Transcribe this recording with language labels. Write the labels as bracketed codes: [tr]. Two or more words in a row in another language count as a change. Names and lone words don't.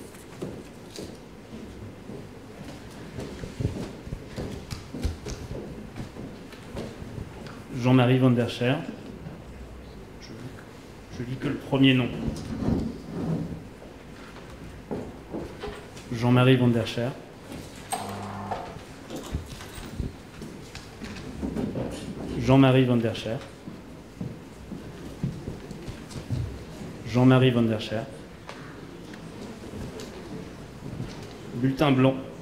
[fr] Jean-Marie Van der Scher. Je lis que le premier nom. Jean-Marie Van der Scher. Jean-Marie Van der Scher. Jean-Marie Van der Scher. Bulletin blanc.